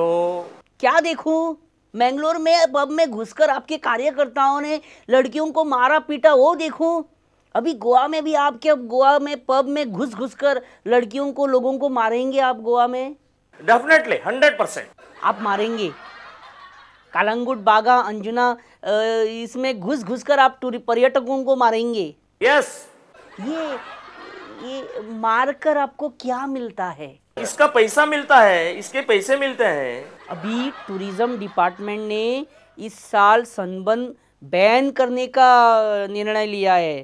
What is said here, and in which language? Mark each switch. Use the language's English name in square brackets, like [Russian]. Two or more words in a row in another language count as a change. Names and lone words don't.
[Hindi] क्या देखूं? मैंगलोर में पब में घुसकर आपके कार्यकर्ताओं ने लड़कियों को मारा पीटा, वो देखूं? अभी गोवा में भी आपके गोवा में पब में घुस कर लड़कियों को, लोगों को मारेंगे आप गोवा में? डेफिनेटली 100%. आप मारेंगे. कालंगुट, बागा, अंजुना, इसमें घुस कर आप पर्यटकों को मारेंगे. यस. ये मारकर आपको क्या मिलता है? इसका पैसा मिलता है, इसके पैसे मिलते हैं. अभी [English] tourism department [Hindi] ने इस साल सनबर्न बैन करने का निर्णय लिया है.